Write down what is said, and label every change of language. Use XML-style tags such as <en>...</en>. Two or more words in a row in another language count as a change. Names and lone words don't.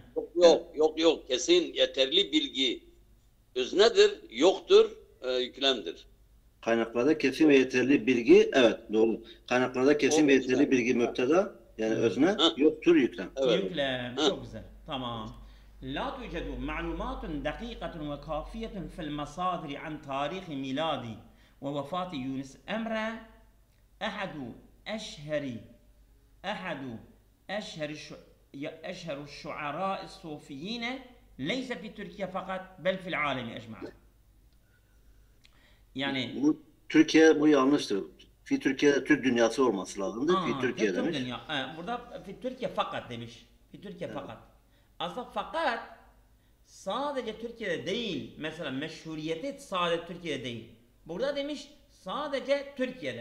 <tr>Yok. Kesin yeterli bilgi. Öznedir, yoktur, yüklemdir. Kaynaklarda kesin ve yeterli bilgi, evet doğru. Kaynaklarda kesin ve yeterli bilgi müpteda, yani özne, yoktur yüklem. Evet. Yüklem. Çok güzel. Tamam.</tr> <ar>لا توجد معلومات دقيقة وكافية في المصادر عن تاريخ ميلادي ووفاة يونس أمرة أحد أشهر الشعراء الصوفيين ليس في تركيا فقط بل في العالم أجمع.</ar> <tr>Yani Bu Türkiye bu yanlıştır. Türkiye'de Türk dünyası olması lazımdı. Türkiye demiş. Burada Türkiye fakat demiş. Türkiye fakat. Aslında fakat sadece Türkiye'de değil. Mesela meşhuriyeti sadece Türkiye'de değil. Burada demiş sadece Türkiye'de.</tr>